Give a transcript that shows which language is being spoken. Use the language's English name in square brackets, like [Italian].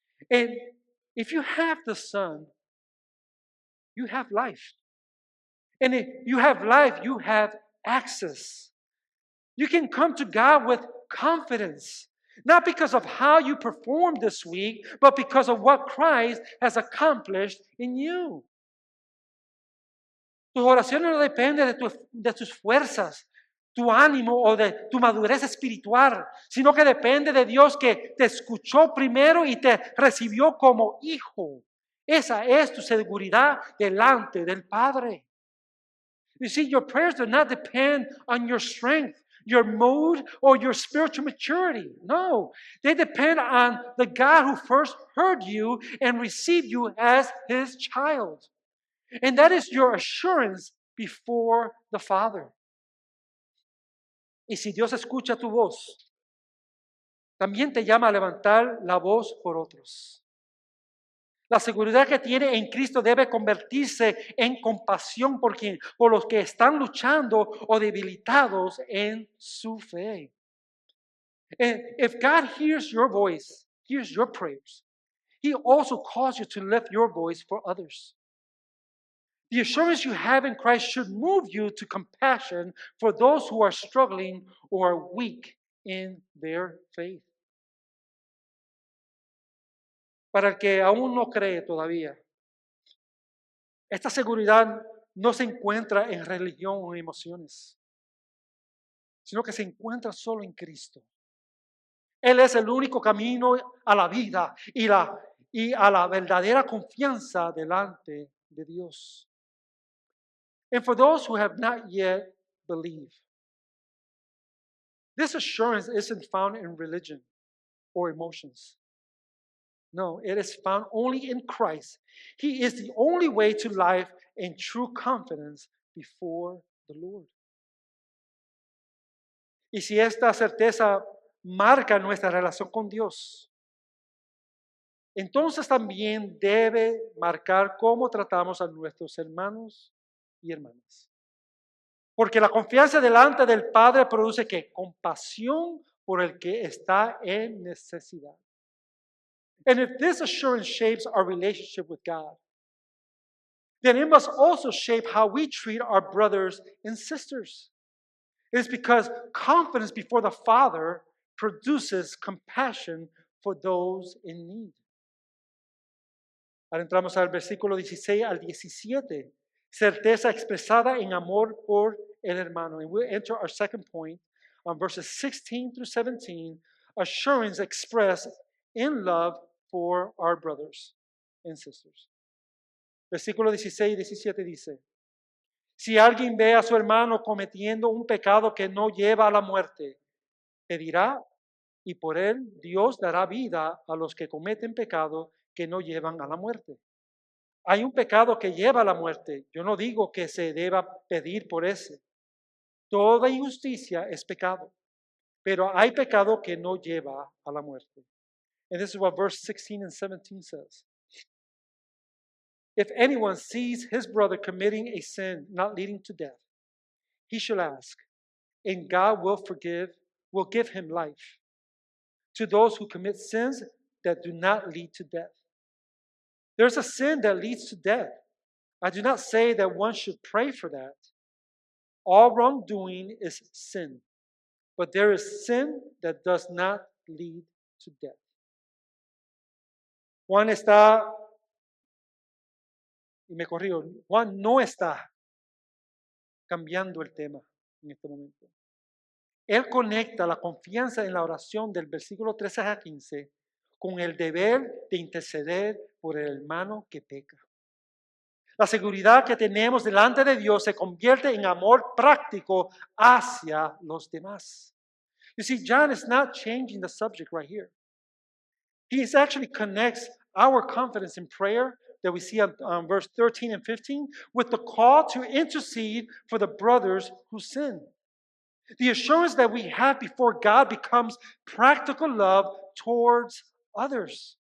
[English] And if you have the Son, you have life. And if you have life, you have access. You can come to God with confidence. Not because of how you performed this week, but because of what Christ has accomplished in you. [Spanish] Tus oraciones no dependen de tus fuerzas, tu ánimo o de tu madurez espiritual, sino que depende de Dios que te escuchó primero y te recibió como hijo. Esa es tu seguridad delante del Padre. [English] You see, your prayers do not depend on your strength, your mood, or your spiritual maturity. No, they depend on the God who first heard you and received you as his child. And that is your assurance before the Father. [Spanish] Y si Dios escucha tu voz, también te llama a levantar la voz por otros. La seguridad que tiene en Cristo debe convertirse en compasión por los que están luchando o debilitados en su fe. [English] And if God hears your voice, hears your prayers, he also calls you to lift your voice for others. The assurance you have in Christ should move you to compassion for those who are struggling or are weak in their faith. [Spanish] Para el que aún no cree todavía, esta seguridad no se encuentra en religión o en emociones, sino que se encuentra solo en Cristo. Él es el único camino a la vida y a la verdadera confianza delante de Dios. [English] And for those who have not yet believed, this assurance isn't found in religion or emotions. No, it is found only in Christ. He is the only way to life and true confidence before the Lord. [Spanish] Y si esta certeza marca nuestra relación con Dios, entonces también debe marcar cómo tratamos a nuestros hermanos y hermanas. Porque la confianza delante del Padre produce compasión por el que está en necesidad. [English] And if this assurance shapes our relationship with God, then it must also shape how we treat our brothers and sisters. It is because confidence before the Father produces compassion for those in need. [Spanish] Ahora entramos al versículo 16 al 17. Certeza expresada en amor por el hermano. [English] And we'll enter our second point on verses 16 through 17. Assurance expressed in love for our brothers and sisters. [Spanish] Versículo 16 y 17 dice: Si alguien ve a su hermano cometiendo un pecado que no lleva a la muerte, pedirá y por él Dios dará vida a los que cometen pecado que no llevan a la muerte. Hay un pecado que lleva a la muerte. Yo no digo que se deba pedir por ese. Toda injusticia es pecado, pero hay pecado que no lleva a la muerte. [English] And this is what verse 16 and 17 says. If anyone sees his brother committing a sin not leading to death, he shall ask, and God will give him life. To those who commit sins that do not lead to death. There's a sin that leads to death. I do not say that one should pray for that. All wrongdoing is sin, but there is sin that does not lead to death. [Spanish] Juan está, y me corrijo, Juan no está cambiando el tema en este momento. Él conecta la confianza en la oración del versículo 13 a 15 con el deber de interceder por el hermano que peca. La seguridad que tenemos delante de Dios se convierte en amor práctico hacia los demás. [English] You see, John is not changing the subject right here. He actually connects our confidence in prayer that we see on verse 13 and 15 with the call to intercede for the brothers who sin. The assurance that we have before God becomes practical love towards others.